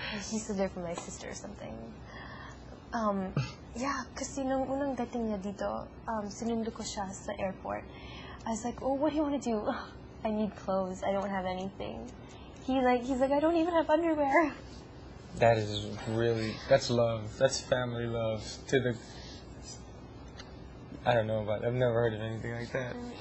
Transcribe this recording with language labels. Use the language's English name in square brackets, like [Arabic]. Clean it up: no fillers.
[English] he said they're from my sister or something. [Filipino] Yeah, kasi nung unang dating niya dito, sinundo ko siya sa airport. [English] I was like, oh, what do you want to do? I need clothes. I don't have anything. He's like, I don't even have underwear. That is really, that's love. That's family love. I don't know about it. I've never heard of anything like that.